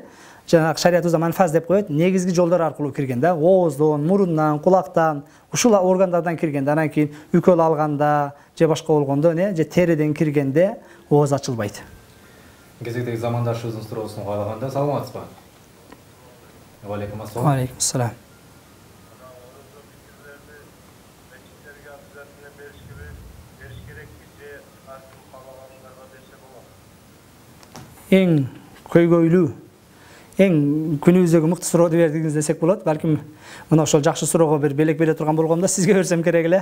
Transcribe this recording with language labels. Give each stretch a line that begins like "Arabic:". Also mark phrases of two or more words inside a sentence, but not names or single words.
Kyrgyz: Жанагы шариятыбызда манфаз деп коет, негизги жолдор аркылуу киргенде, ооздон, мурундан, кулактан, ушул органдардан киргенде, анан кийин үкөл алганда, же башка болгондо, же териден киргенде ооз ачылбайт. Кезектеги замандашыбыздын суроосун каалаганда, саламатсызбы?
Arabic: عليكم السلام. عليكم السلام.
Kyrgyz: Эң көйгөйлүү, эң күнүбүздөгү мыкты суроону бердиңиз десек болот. Балким мына ошол жакшы суроого бир белек бере турган болгондо сизге берсем керек эле.